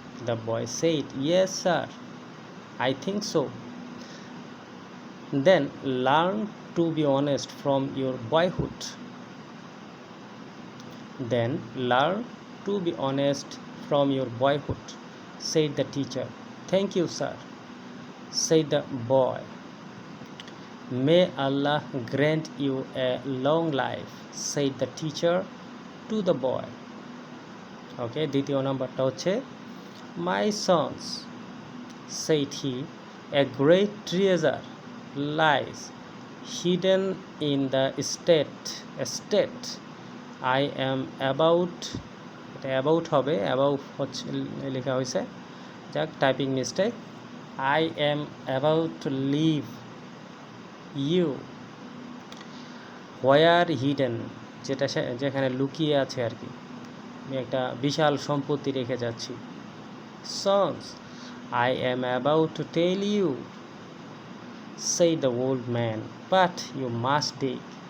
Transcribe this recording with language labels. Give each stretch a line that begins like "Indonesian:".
English: The boy said, yes sir, I think so. Then learn to be honest from your boyhood. Then learn to be honest from your boyhood, said the teacher. Thank you, sir, said the boy. May Allah grant you a long life, said the teacher to the boy. Okay,
Bangla: দ্বিতীয় নাম্বারটা হচ্ছে,
English: my sons, said he, a great treasure lies hidden in the estate I am about,
Bangla: এটা about হবে, about হচ্ছে লেখা হয়েছে, যাক typing mistake,
English: I am about to leave you, where hidden,
Bangla: যেখানে লুকিয়ে আছে আর কি, আমি একটা বিশাল সম্পত্তি রেখে যাচ্ছি।
English: Sons, I am about to tell you, said the old man, but you must dig.